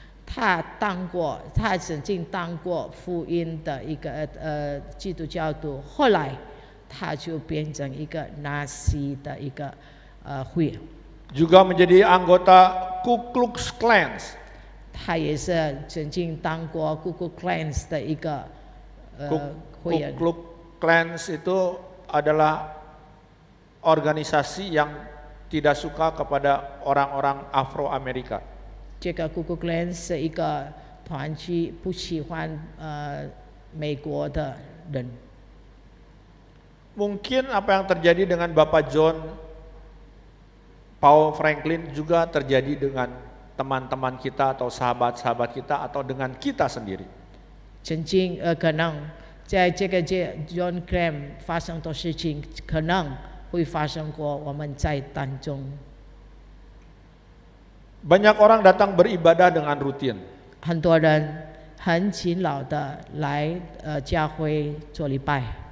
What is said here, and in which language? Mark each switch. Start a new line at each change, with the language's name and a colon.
Chinese: 他曾经当过福音的一个基督教徒，后来他就变成一个纳西的一个会员。
Indonesian: Juga menjadi anggota Ku Klux Klan.
Chinese: 他也是曾经当过 Ku Klux Klan 的一个会员。
Indonesian: Ku Klux Klan itu adalah organisasi yang tidak suka kepada orang-orang Afro-Amerika.
Chinese: 这个 Ku Klux Klan 是一个团体，不喜欢美国的人。
Indonesian: Mungkin apa yang terjadi dengan Bapak John Paul Franklin juga terjadi dengan teman-teman kita atau sahabat-sahabat kita atau dengan kita sendiri.
Chinese: 曾经可能在这个John Clam 发生的事情，可能会发生过我们在当中。
Indonesian: Banyak orang datang beribadah dengan rutin.
Chinese: 很多人很勤劳的来教会做礼拜。